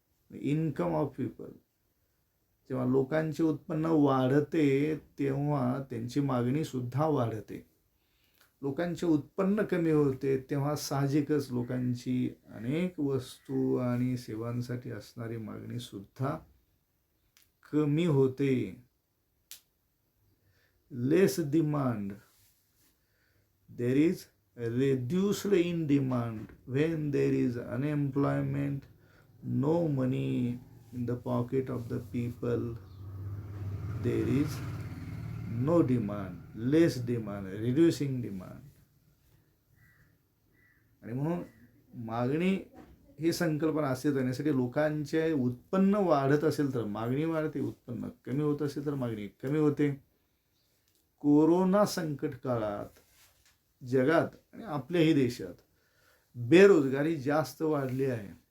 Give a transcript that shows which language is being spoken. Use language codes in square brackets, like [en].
[en] Income of people. [mr] जेव्हा लोकांचे उत्पन्न वाढते तेव्हा त्यांची मागणी सुद्धा वाढते. लोकांचे उत्पन्न कमी होते तेव्हा साहजिकच लोकांची अनेक वस्तू आणि सेवांसाठी असणारी मागणी सुद्धा कमी होते. [en] Less demand. There is reduced in demand. When there is unemployment, no money in the pocket of the people, there is no demand, less demand, reducing demand. [mr] आणि म्हणून मागणी ही संकल्पना अस्तित्वात येण्यासाठी लोकांचे उत्पन्न वाढत असेल तर मागणी वाढते, उत्पन्न कमी होत असेल तर मागणी कमी होते. कोरोना संकट काळात जगात आणि आपल्याही देशात बेरोजगारी जास्त वाढली आहे.